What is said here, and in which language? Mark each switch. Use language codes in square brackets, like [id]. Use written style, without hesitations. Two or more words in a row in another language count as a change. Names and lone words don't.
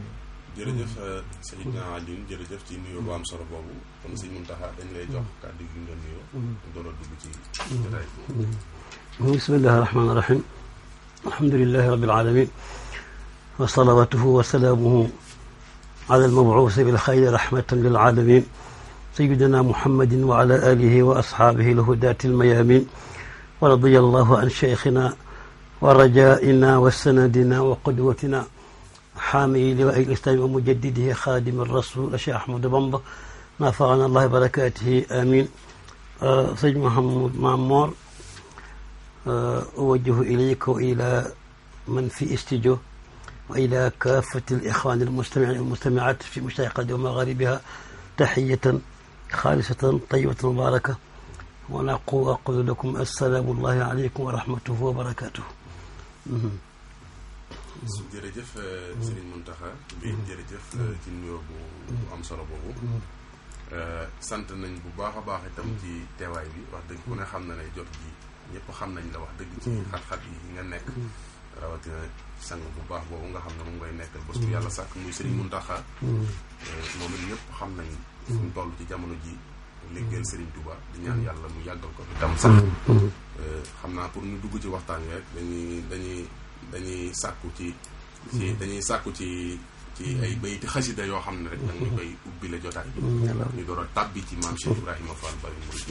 [wo] jërëjëf Seydina Alioune jërëjëf ci nuyoo bu am solo boobu kon sëñ Mountakha dañ lay jox kàddu gi nga nuyoo door a dugg ci jotaay bi [ar] بسم الله الرحمن الرحيم الحمد لله رب العالمين وصلواته وسلامه على المبعوث بالخير رحمة للعالمين سيدنا محمد وعلى آله وأصحابه الهداة الميامين ورضي الله عن شيخنا ورجائنا وسندنا وقدوتنا حامي لواء الإسلام ومجدده خادم الرسول الشيخ أحمد بامبا نفعنا الله بركاته آمين. سيد محمد مامور أوجه إليك وإلى من في استديو وإلى كافة الإخوان المستمعين والمستمعات في مشارقة ومغاربها تحية خالصة طيبة مباركة وأقول لكم السلام الله عليكم ورحمته وبركاته. [wo] jërëjëf Serigne Mountakha bi jërëjëf ci nuyoo bu am solo boobu sant nañ bu baax a baax itam ci teewaay bi wax dëgg ku ne xam na ne jot ji ñëpp xam nañ la wax dëgg ci xat-xat yi nga nekk rawatina sang bu baax boobu nga xam ne moom ngay nekkal bés bu yàlla sàkk muy Serigne Mountakha moom it ñëpp xam nañ fu mu toll ci jamono ji liggéeyal Serigne Touba di ñaan yàlla mu yàggal ko itam sax xam naa pour ñu dugg ci waxtaan wi rek dañuy sàkku ci ay bayti xasida yoo xam ne rek dañ ñu koy ubbi la jotaay bi ñu door a tàbbi ci maam Cheikh Ibrahima Fall Baye Mouride.